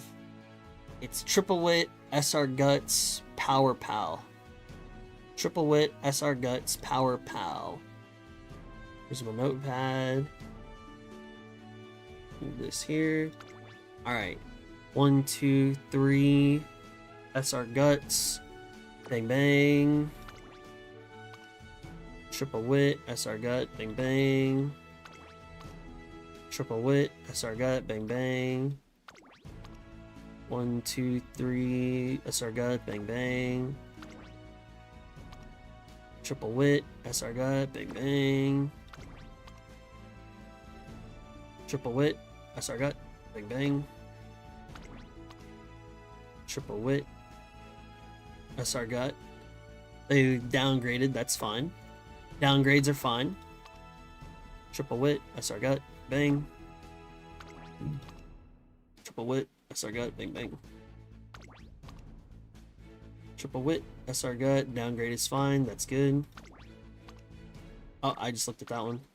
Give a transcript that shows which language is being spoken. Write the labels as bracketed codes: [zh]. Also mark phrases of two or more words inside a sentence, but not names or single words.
[en] It's Triple Wit, SR Guts, Power Pal. Triple Wit, SR Guts, Power Pal. Here's my notepad. Move this here. Alright. 1, 2, 3. SR Guts. Bang bang. Triple Wit, SR Gut, bang bang. Triple Wit, SR Gut, bang bang. 1, 2, 3. SR Gut, bang bang. Triple Wit, SR Gut, bang bang. Triple Wit, SR Gut, bang bang. Triple Wit, SR Gut. They downgraded, that's fine. Downgrades are fine. Triple Wit, SR Gut, bang. Triple Wit, SR Gut, bang bang. Triple Wit, SR Gut, downgrade is fine, that's good. Oh, I just looked at that one.